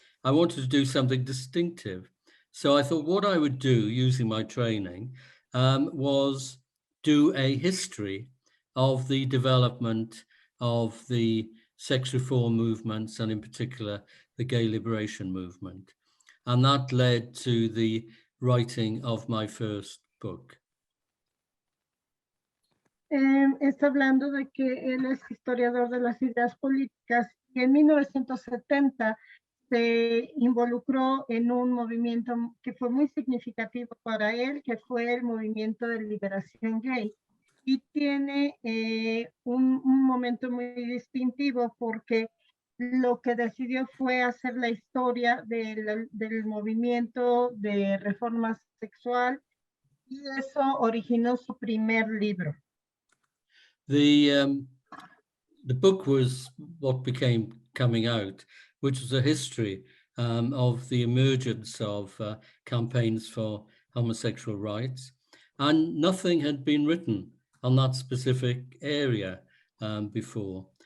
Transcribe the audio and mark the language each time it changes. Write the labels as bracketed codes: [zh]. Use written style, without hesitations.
[en] I wanted to do something distinctive. So I thought what I would do using my training was do a history of the development of the sex reform movements, and in particular, the gay liberation movement. And that led to the writing of my first book. [es] Está hablando de que él es historiador de las ideas políticas y en 1970 se involucró en un movimiento que fue muy significativo para él, que fue el movimiento de liberación gay. Y tiene un momento muy distintivo porque lo que decidió fue hacer la historia del movimiento de reforma sexual y eso originó su primer libro. [en] The book was what became Coming Out, which was a history of the emergence of campaigns for homosexual rights, and nothing had been written on that specific area before.